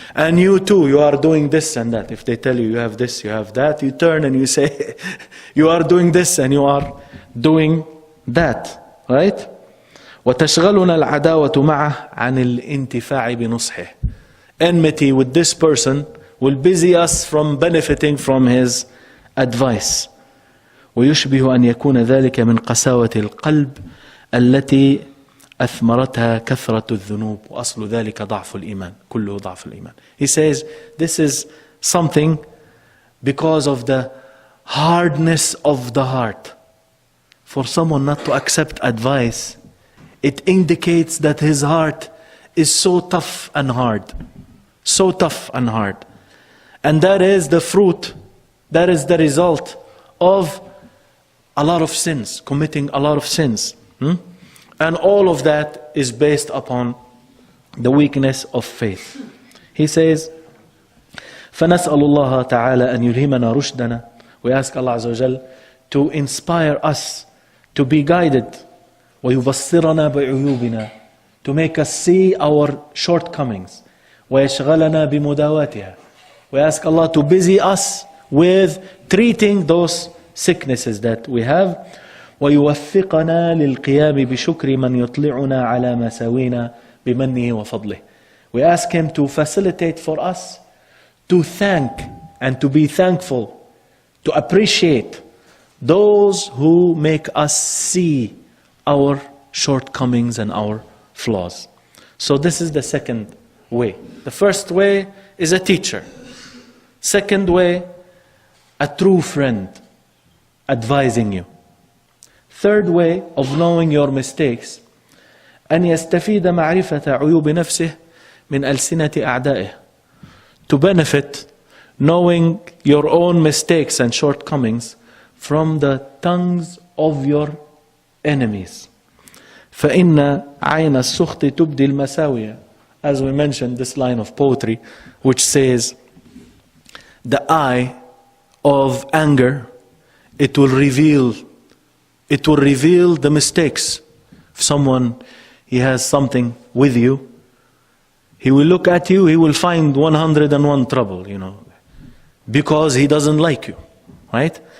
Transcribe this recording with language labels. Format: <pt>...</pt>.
<en>And you too, you are doing this and that. If they tell you you have this, you have that, you turn and you say, you are doing this and you are doing that. Right?</en> <ar>وَتَشْغَلُنَا الْعَدَاوَةُ مَعَهُ عَنِ الْإِنْتِفَاعِ بِنُصْحِهِ.</ar> <en>Enmity with this person will busy us from benefiting from his advice.</en> <ar>ويشبه أن يكون ذلك من قساوة القلب التي أثمرتها كثرة الذنوب وأصل ذلك ضعف الإيمان كله ضعف الإيمان.</ar> <en>He says this is something because of the hardness of the heart. For someone not to accept advice, it indicates that his heart is so tough and hard. So tough and hard. And that is the fruit, that is the result of a lot of sins, committing a lot of sins. And all of that is based upon the weakness of faith. He says,</en> <ar>فَنَسْأَلُ اللَّهَ تَعَالَى أَنْ يُلْهِمَنَا رُشْدَنَا.</ar> <en>We ask Allah Azza wa Jal to inspire us, to be guided,</en> <ar>وَيُبَصِّرَنَا بِعُيُوبِنَا,</ar> <en>to make us see our shortcomings,</en> <ar>وَيَشْغَلَنَا بِمُدَاوَاتِهَا.</ar> <en>We ask Allah to busy us with treating those sicknesses that we have.</en> <ar>وَيُوَفِّقَنَا لِلْقِيَامِ بِشُكْرِ مَنْ يُطْلِعُنَا عَلَى مَسَاوِينَا بِمَنِّهِ وَفَضْلِهِ.</ar> <en>We ask Him to facilitate for us to thank and to be thankful, to appreciate those who make us see our shortcomings and our flaws. So this is the second way. The first way is a teacher. Second way, a true friend advising you. Third way of knowing your mistakes,</en> <ar>أن يستفيد معرفة عيوب نفسه من ألسنة أعدائه.</ar> <en>To benefit knowing your own mistakes and shortcomings from the tongues of your enemies.</en> <ar>فإن عين السخط تبدي المساوية.</ar> <en>As we mentioned, this line of poetry which says, the eye of anger, it will reveal the mistakes. If someone, he has something with you, he will look at you, he will find 101 trouble, because he doesn't like you, right?</en>